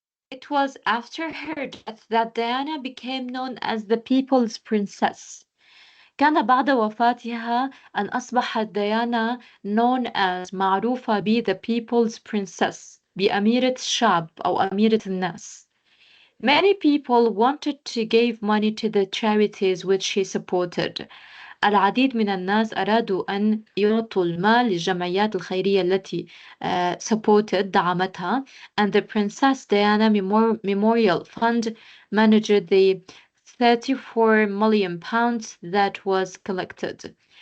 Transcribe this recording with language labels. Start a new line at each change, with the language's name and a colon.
English: It was after her death that Diana became known as the People's Princess.
Arabic: كان بعد وفاتها أن أصبحت ديانا
English: known as
Arabic: معروفة ب
English: the People's Princess
Arabic: بأميرة الشعب أو أميرة الناس.
English: Many people wanted to give money to the charities which she supported.
Arabic: العديد من الناس أرادوا أن يعطوا المال للجمعيات الخيرية التي
English: supported
Arabic: دعمتها
English: and the Princess Diana Memorial Fund managed the 34 million pounds that was collected.